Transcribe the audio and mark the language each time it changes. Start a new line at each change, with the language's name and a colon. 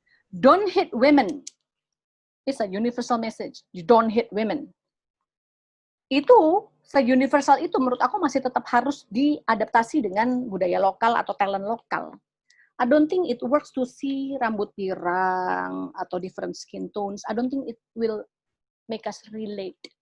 English: Don't hit women. It's a universal message. You don't hit women.
Indonesian: itu se-universal itu menurut aku masih tetap harus diadaptasi dengan budaya lokal atau talent lokal.
English: I don't think it works to see
Indonesian: rambut pirang atau
English: different skin tones. I don't think it will make us relate.